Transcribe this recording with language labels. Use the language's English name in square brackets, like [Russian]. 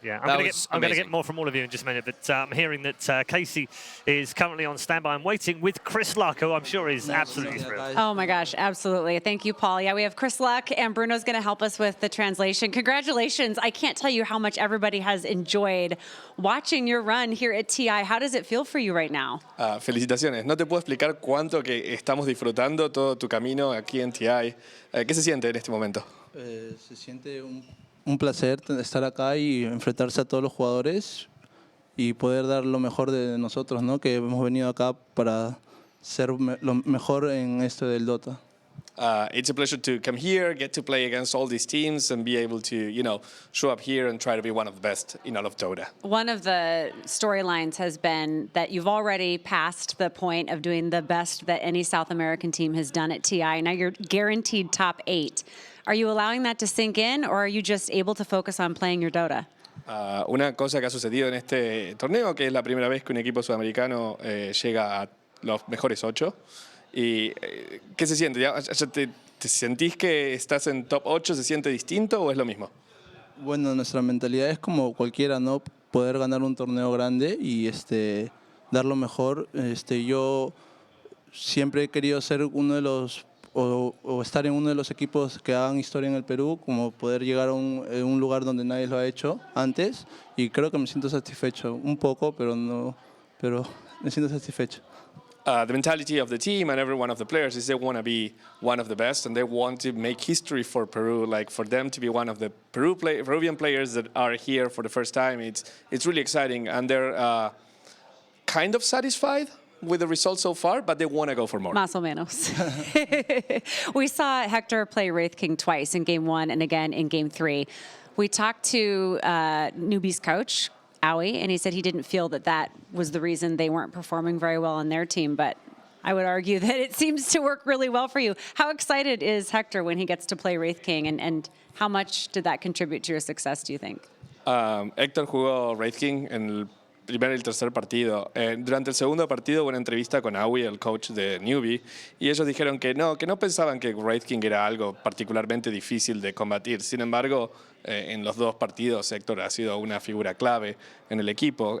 [English] Yeah, I'm going to get more from all of you in just a minute, but I'm hearing that Casey is currently on standby and waiting with Chris Luck, who I'm sure is absolutely thrilled. Oh my gosh, absolutely. Thank you, Paul. Yeah, we have Chris Luck, and Bruno's going to help us with the translation. Congratulations. I can't tell you how much everybody has enjoyed watching your run here at TI. How does it feel for you right now? [Spanish] Felicitaciones. No te puedo explicar cuánto que estamos disfrutando todo tu camino aquí en TI. ¿Qué se siente en este momento? Se siente un placer estar acá y enfrentarse a todos los jugadores y poder dar lo mejor de nosotros, ¿no? Que hemos venido acá para ser lo mejor en esto del Dota. [English] It's a pleasure to come here, get to play against all these teams, and be able to, show up here and try to be one of the best in all of Dota. One of the storylines has been that you've already passed the point of doing the best that any South American team has done at TI. Now you're guaranteed top 8. Are you allowing that to sink in, or are you just able to focus on playing your Dota? [Spanish] Una cosa que ha sucedido en este torneo, que es la primera vez que un equipo sudamericano llega a los mejores 8. ¿Y qué se siente? ¿Ya te sentís que estás en top 8? ¿Se siente distinto o es lo mismo? Bueno, nuestra mentalidad es como cualquiera, ¿no? Poder ganar un torneo grande y dar lo mejor. Yo siempre he querido ser uno de los o estar en uno de los equipos que hagan historia en el Perú, como poder llegar a un lugar donde nadie lo ha hecho antes, y creo que me siento satisfecho, un poco, pero me siento satisfecho. [English] The mentality of the team and every one of the players is they want to be one of the best, and they want to make history for Peru, like for them to be one of the Peruvian players that are here for the first time. It's really exciting, and they're kind of satisfied with the results so far, but they want to go for more. [Spanish] Más o menos. [English] We saw Hector play Wraith King twice in Game 1 and again in Game 3. We talked to Newbee's coach, Aoi, and he said he didn't feel that was the reason they weren't performing very well on their team, but I would argue that it seems to work really well for you. How excited is Hector when he gets to play Wraith King, and how much did that contribute to your success, do you think? [Spanish] Héctor jugó Wraith King en el primer y el tercer partido. Durante el segundo partido hubo una entrevista con Aui, el coach de Newbee, y ellos dijeron que no pensaban que Wraith King era algo particularmente difícil de combatir. Sin embargo, en los dos partidos Héctor ha sido una figura clave en el equipo.